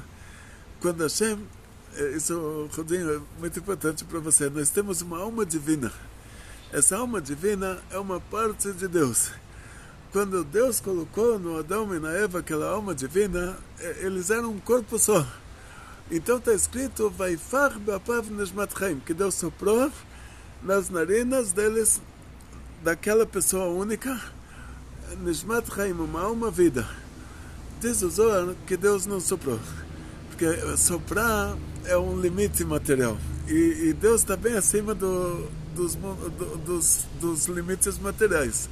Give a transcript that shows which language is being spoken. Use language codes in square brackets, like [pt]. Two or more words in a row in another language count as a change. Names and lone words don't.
[pt] Quando Hashem, isso, Rodinho, é muito importante para você, nós temos uma alma divina. Essa alma divina é uma parte de Deus. Quando Deus colocou no Adão e na Eva aquela alma divina, eles eram um corpo só. Então está escrito, [he] ויפח באפיו נשמת חיים, [pt] que Deus soprou nas narinas deles, daquela pessoa única, [he] נשמת חיים, [pt] uma alma vida. Diz o Zohar que Deus não soprou, porque soprar é um limite material, e Deus está bem acima dos limites materiais.